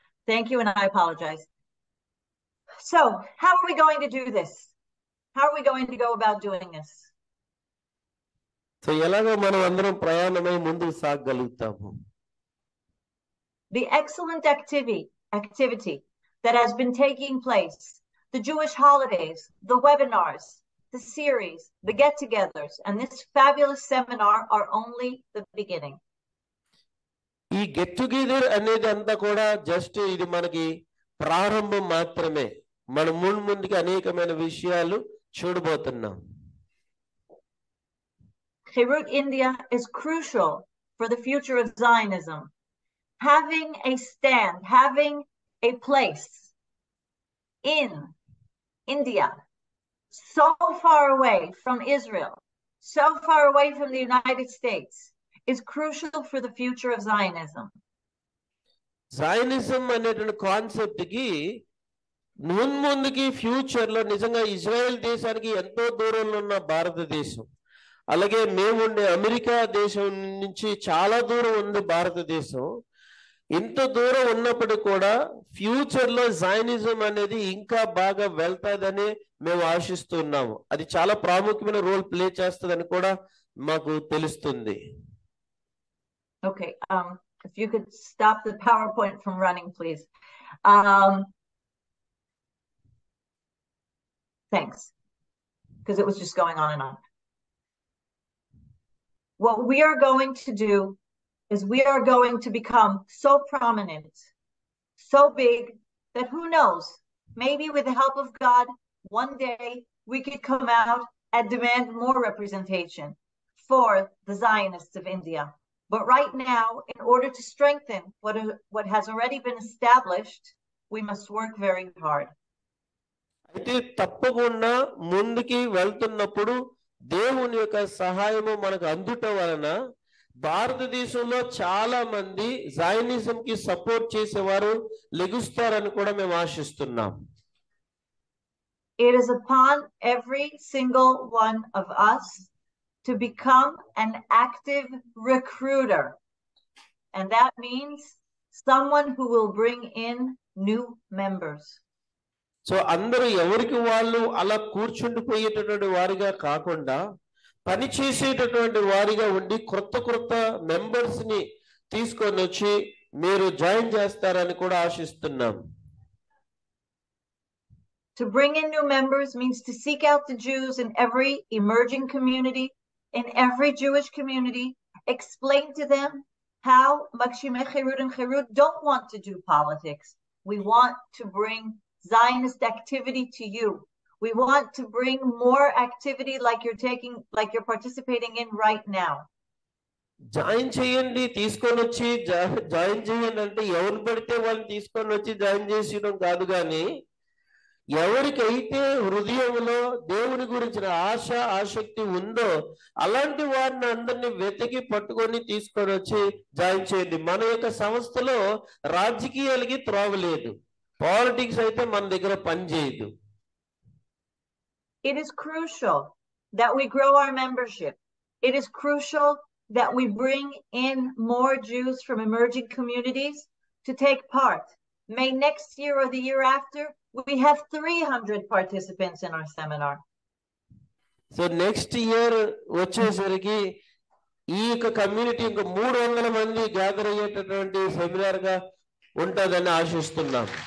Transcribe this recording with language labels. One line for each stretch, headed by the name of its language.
English: Thank you, and I apologize. So, how are we going to do this? How are we going to go about doing this?
Telugu: So, ఎలాగో మనం అందరం ప్రయాణమై ముందుకు సాగగలుగుతాము.
English: The excellent activity that has been taking place, the Jewish holidays, the webinars, the series, the get-togethers, and this fabulous seminar are only the beginning.
Telugu: ఈ get together అనేది అంతా కూడా just ఇది మనకి ప్రారంభం మాత్రమే. మనం ముందుకి అనేకమైన విషయాలు చూడబోతున్నాం.
English: Herut India is crucial for the future of Zionism. Having a stand, having a place in India, so far away from Israel, so far away from the United States, is crucial for the future of Zionism.
Telugu: Zionism అనేటువంటి concept కి ముందుకి future లో నిజంగా Israel దేశానికి ఎంతో దూరంలో ఉన్న భారతదేశం, అలాగే మేముండే అమెరికా దేశం నుంచి చాలా దూరం ఉంది భారతదేశం. ఇంత దూరం ఉన్నప్పుడు కూడా ఫ్యూచర్ లో జైనిజం అనేది ఇంకా బాగా వెళ్తాదని మేము ఆశిస్తున్నాము. అది చాలా ప్రాముఖ్యమైన రోల్ ప్లే చేస్తుందని కూడా మాకు తెలుస్తుంది.
English: Okay, if you could stop the PowerPoint from running, please. Thanks. Because it was just going on and on. What we are going to do is we are going to become so prominent, so big, that who knows, maybe with the help of God, one day we could come out and demand more representation for the Zionists of India. But right now, in order to strengthen what has already been established, we must work very hard.
Telugu: అయితే తప్పకుండా ముందుకి వెళ్తున్నప్పుడు దేవుని యొక్క సహాయము మనకు అందుట వలన భారతదేశంలో చాలా మంది జైనిజం కి సపోర్ట్ చేసేవారు లెగుస్తారని కూడా మేము ఆశిస్తున్నాం.
English: It is upon every single one of us to become an active recruiter. And that means someone who will bring in new members.
Telugu: So అందరూ ఎవరికి వాళ్ళు అలా కూర్చుండిపోయేటటువంటి వారిగా కాకుండా పని చేసేటటువంటి వారిగా ఉండి కొత్త మెంబర్స్ ని తీసుకొని వచ్చి మీరు జాయిన్ చేస్తారని కూడా ఆశిస్తున్నాం.
English: To bring in new members means to seek out the Jews in every emerging community, in every Jewish community, explain to them how Magshimey-Herut and Herut don't want to do politics. We want to bring Zionist activity to you. We want to bring more activity like you're participating in right now.
Telugu: Join చేయండి, తీసుకొని వచ్చి join చేయండి అంటే ఎవరు పడితే వాళ్ళని తీసుకొని వచ్చి జాయిన్ చేసేయడం కాదు, కానీ ఎవరికైతే హృదయంలో దేవుని గురించిన ఆశ ఆసక్తి ఉందో అలాంటి వారిని అందరినీ వెతికి పట్టుకొని తీసుకొని వచ్చి జాయిన్ చేయండి. మన యొక్క సంస్థలో రాజకీయాలకి త్రోవలేదు, పాలిటిక్స్ అయితే మన దగ్గర పనిచేయదు.
English: It is crucial that we grow our membership. It is crucial that we bring in more Jews from emerging communities to take part. May next year or the year after, we have 300 participants in our seminar.
Telugu: So
English: next year
Telugu: వచ్చేసరికి ఈ యొక్క community ఇంకా 300 మంది gather అయ్యేటటువంటి seminar గా ఉంటుందని ఆశిస్తున్నాం.